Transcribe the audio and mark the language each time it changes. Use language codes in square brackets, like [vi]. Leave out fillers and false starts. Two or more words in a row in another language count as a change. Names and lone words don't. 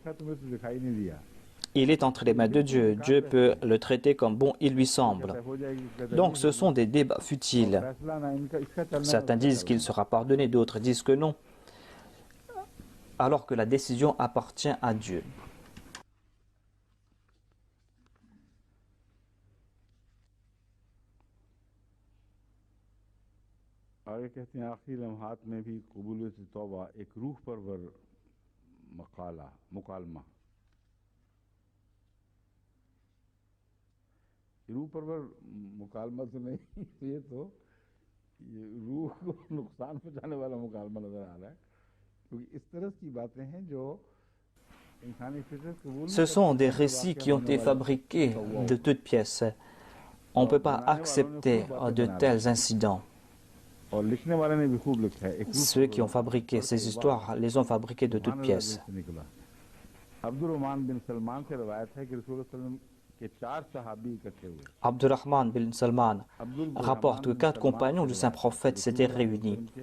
[fr] Il est entre les mains de Dieu. Dieu peut le traiter comme bon il lui semble. Donc ce sont des débats futiles. Certains disent qu'il sera pardonné, d'autres disent que non, alors que la décision appartient à Dieu. [ur] آگے کہتے ہیں آخری لمحات میں بھی قبولیت توبہ ایک روح پرور مکالمہ روح پرور مکالمہ تو نہیں یہ تو یہ روح کو نقصان پہنچانے والا مکالمہ نظر آ رہا ہے کیونکہ اس طرح کی باتیں ہیں جو [fr] Ce sont des récits qui ont été fabriqués de toutes pièces. On ne peut pas accepter de tels incidents. Ceux qui ont fabriqué ces histoires les ont fabriquées de toutes pièces. Abdurrahman bin Salman rapporte que 4 compagnons du Saint-Prophète s'étaient réunis.